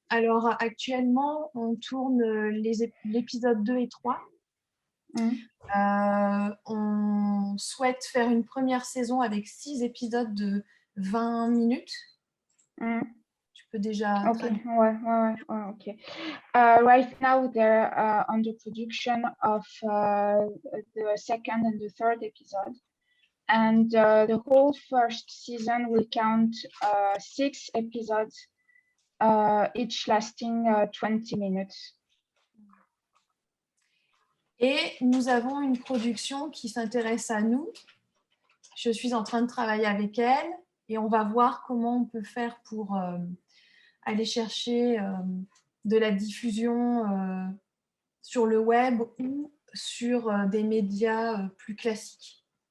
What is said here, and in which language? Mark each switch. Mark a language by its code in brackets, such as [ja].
[fr] Alors actuellement, on tourne l'épisode 2 et 3. On souhaite faire une première saison avec 6 épisodes de 20 minutes. Tu peux déjà... [en] Okay. Okay. Right now, they're on the production of the second and the third episode. And the whole first season will count 6 episodes, each lasting 20 minutes. [fr] Et nous avons une production qui s'intéresse à nous. Je suis en train de travailler avec elle et on va voir comment on peut faire pour aller chercher de la diffusion sur le web ou sur des médias plus classiques.